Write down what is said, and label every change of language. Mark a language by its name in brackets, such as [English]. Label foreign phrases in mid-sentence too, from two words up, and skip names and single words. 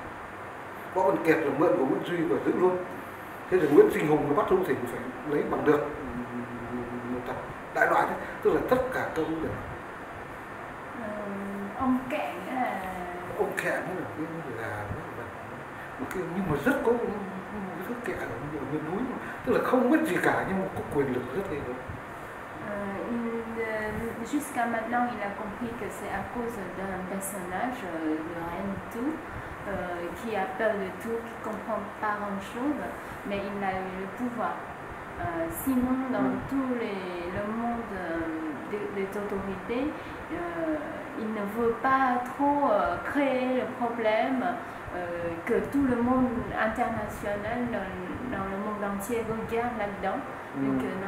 [Vietnamese] Võ Văn Kiệt là mượn của Nguyễn Duy và giữ luôn. Thế rồi Nguyễn Sinh Hùng nó bắt Hữu Thỉnh phải lấy bằng được một tập đại loại thế. Tức là tất cả các vấn đề. Ông kẹ nghĩa là... Ông kẹ nó là cái là một cái nhưng mà rất có rất kẹ ở miền núi, tức là không biết gì cả nhưng mà có quyền lực rất ghê gớm. [French] Jusqu'à maintenant, il a compris que c'est à cause d'un personnage, le Rennes-Tout, qui a peur de tout, qui ne comprend pas grand-chose, mais il a eu le pouvoir. Sinon, dans tout le monde des autorités, il ne veut pas trop créer le problème que tout le monde international dans le monde entier regarde là-dedans.